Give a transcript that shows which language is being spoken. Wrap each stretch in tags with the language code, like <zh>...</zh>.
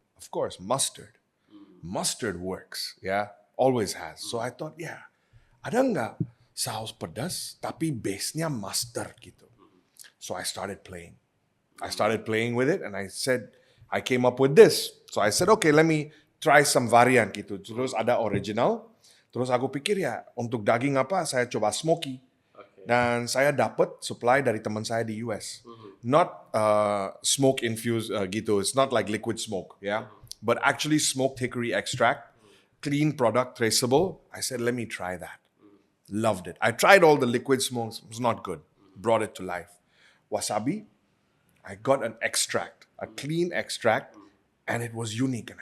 <en>Of course, mustard. Mustard works, yeah? Always has. So I thought,</en> <id>ada nggak saus pedas, tapi base-nya mustard gitu?</id> <en>So I started playing. I started playing with it and I came up with this. So I said, okay, let me try some variant gitu.</en> <id>Terus ada original. Terus aku pikir ya, untuk daging apa, saya coba smoky. Dan saya dapat supply dari teman saya di US.</id> <en>Not smoke infused gitu. It's not like liquid smoke, yeah. But actually smoked hickory extract, clean product, traceable. I said, let me try that. Loved it. I tried all the liquid smokes. It was not good. Brought it to life. Wasabi, I got an extract, a clean extract, and it was unique.</en>